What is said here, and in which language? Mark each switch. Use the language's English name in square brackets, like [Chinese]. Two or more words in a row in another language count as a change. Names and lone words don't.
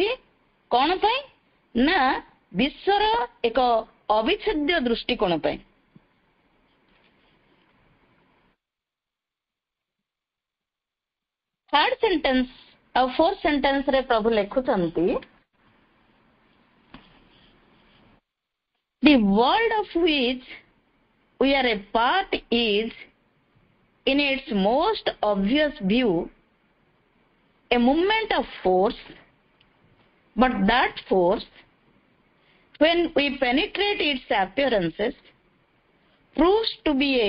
[Odia] କଣ ପାଇଁ? ନା ବିଶ୍ୱର ଏକ ଅବିଚ୍ଛେଦ୍ୟ ଦୃଷ୍ଟିକୋଣ ପାଇଁ। [English] third sentence [Odia] ଆଉ [English] fourth sentenceରେ [Odia] ପ୍ରଭୁ ଲେଖୁଛନ୍ତି, [English] the world of which we are a part is, in its most obvious view, a movement of force, but that force, when we penetrate its appearances, proves to be a